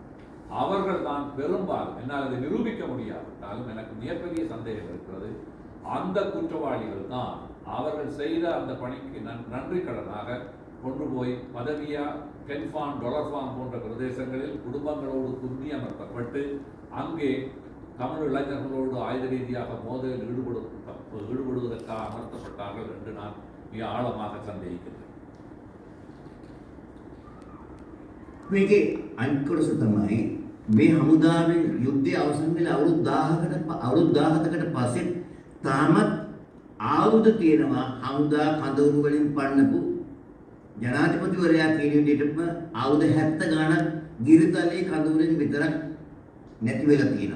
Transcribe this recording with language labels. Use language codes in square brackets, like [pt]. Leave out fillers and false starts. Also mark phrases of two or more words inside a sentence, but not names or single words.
[ta] அவர்கள் தான் பெரும்பாலும், என்னால் அதை நிரூபிக்க முடியாவிட்டாலும் எனக்கு மிகப்பெரிய சந்தேகம் இருக்கிறது, அந்த குற்றவாளிகள் தான் அவர்கள் செய்த அந்த பணிக்கு நன்றி கடனாக கொண்டு போய் பதவியா கென்ஃபான் டொலர்ஃபான் போன்ற பிரதேசங்களில் குடும்பங்களோடு குந்தி அமர்த்தப்பட்டு அங்கே தமிழ் இளைஞர்களோடு ஆயுத ரீதியாக மோதலில் ஈடுபடுவதற்காக அமர்த்தப்பட்டார்கள் என்று நான் மிக ஆழமாக சந்தேகிக்கிறேன். [si] මේකේ අනිත් කොටස තමයි මේ හමුදාවෙන් යුද්ධය අවසන් වෙලා අවුරුදු 17කට පස්සේ තාමත් ආයුධ තියෙනවා. හමුදා කඳවුරු වලින් පන්නපු ජනාධිපතිවරයා කියන විදිහටම ආයුධ 70 ගණන් ගිරිතලේ කඳවුරෙන් විතරක් නැති වෙලා තියෙනවා.